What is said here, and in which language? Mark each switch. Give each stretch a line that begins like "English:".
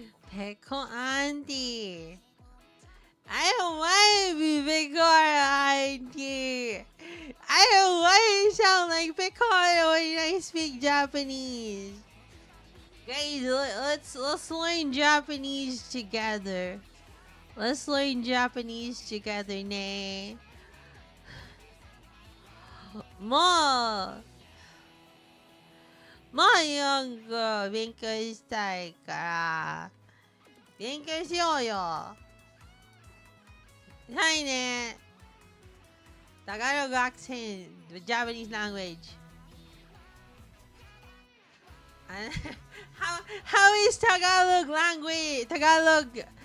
English: Pickle Auntie. I don't want to be Pickle Auntie. I don't want to sound like Piccolo when I speak Japanese. Guys, let's learn Japanese together. Let's learn Japanese together, ne.
Japanese: Maayong勉強したいから勉強しようよ。はいね。
English: Tagalog accent, the Japanese language. How is Tagalog language?